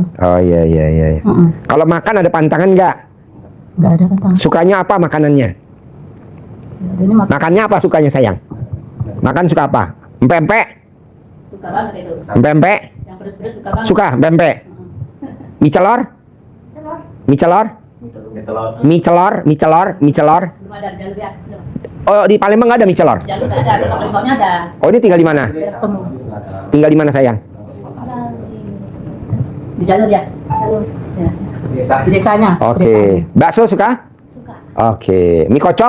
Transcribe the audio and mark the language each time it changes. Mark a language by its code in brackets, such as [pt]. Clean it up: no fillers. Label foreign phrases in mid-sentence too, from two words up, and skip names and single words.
[id] Oh iya. Kalau makan ada pantangan nggak? Nggak ada kata. Sukanya apa makanannya? Ya, ini Makannya apa sukanya sayang? Makan suka apa? Empek-empek? Suka banget itu. Empek-empek? Yang pedes-pedes suka banget. Suka empek-empek? Mie celor? Mie celor? Mie celor? Mie celor? Mie celor? Belum ada jalur ya. Belum. Oh, di Palembang nggak ada mie celor? Jalur nggak ada, kalau Palembangnya ada. Oh, ini tinggal di mana? Ketemu Tinggal di mana sayang? Di jalur ya. Jalur. ya. Desa. Di desanya. Oke. Desanya. Bakso suka? Suka. Oke. Mie kocok?